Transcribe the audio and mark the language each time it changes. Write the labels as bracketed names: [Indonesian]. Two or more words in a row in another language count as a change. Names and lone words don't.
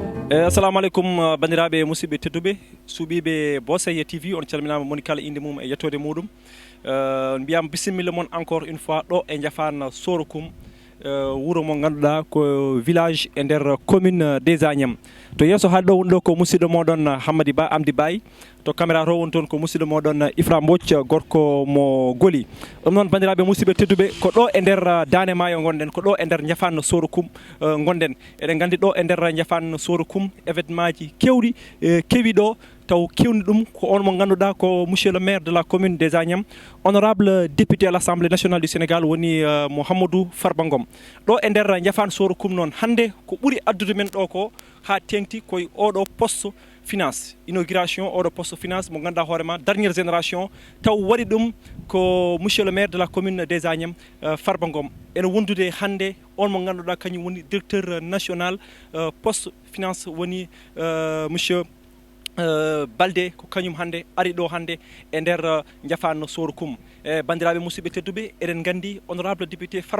[Fula] Assalamu alaikum bandiraɓe musidɓe tedduɓe suuɓiɓe Bosseye TV on calminama moni kala inde mum e yettode muɗum mbiyama bisimilla moon [French] encore une fois [Fula] ɗo e Ndiafane Sorokum wuuro mo ganduɗa ko village e nder [French] commune des Agnam [Fula] to yesso haaɗi ɗo woni ɗo ko musidɗo moɗon Hammady Ba Amdy Baye to caméra to woni toon ko musidɗo moɗon Ifra Mbodj gorko mo Goli ɗum noon bandiraɓe musidɓe tedduɓe ko ɗo e nder Dande Maayo gonɗen ko ɗo e nder Ndiafane Sorokum gonɗen eɗen gandi ɗo e nder Ndiafane Sorokum événement ji kewɗi kewi ɗo taw kewni ɗum ko on mo ganduɗa ko [French] monsieur le maire de la commune des Agnam honorable député à l'Assemblée nationale du Sénégal [Fula] woni Mouhamadou Farba Ngom ɗo e nder Ndiafane Sorokum noon hande ko ɓuuri addude men ɗo ko ha tengti koye oɗo poste finance inauguration oɗo poste finance mo ganduɗa hoorema [French] dernière génération [Fula] taw waɗi ɗum ko [French] monsieur le maire de la commune des Agnam [Fula] Farba Ngom ene wondude hande on mo ganduɗa kañum woni [French] directeur national poste finance [Fula] woni monsieur Balde ko kañum hande ari ɗo hande e nder Ndiafane Sorokum e bandiraɓe musidɓe tedduɓe eɗen gandi [French] honorable député [Fula] Farba